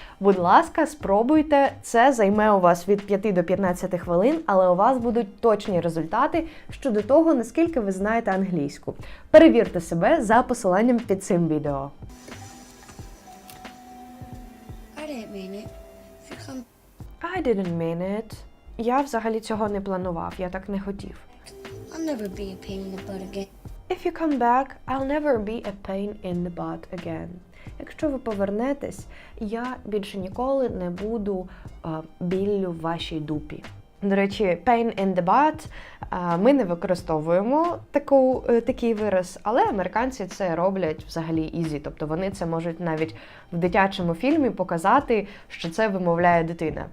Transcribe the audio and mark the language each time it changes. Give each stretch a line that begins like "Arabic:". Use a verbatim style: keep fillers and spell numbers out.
Ukrainian: Будь ласка, спробуйте. Це займе у вас від п'яти до п'ятнадцяти хвилин, але у вас будуть точні результати щодо того, наскільки ви знаєте англійську. Перевірте себе за посиланням під цим відео.
English: I didn't mean it. If you come I didn't mean it.
Ukrainian: Я взагалі цього не планував, я так не хотів.
English: I'll never be a pain in the butt again. If you come back, I'll never be a pain in the butt again.
Ukrainian: Якщо ви повернетесь, я більше ніколи не буду е, біллю в вашій дупі. До речі,
English: pain in the butt
Ukrainian: а, ми не використовуємо таку, е, такий вираз, але американці це роблять взагалі ізі. Тобто вони це можуть навіть в дитячому фільмі показати, що це вимовляє дитина.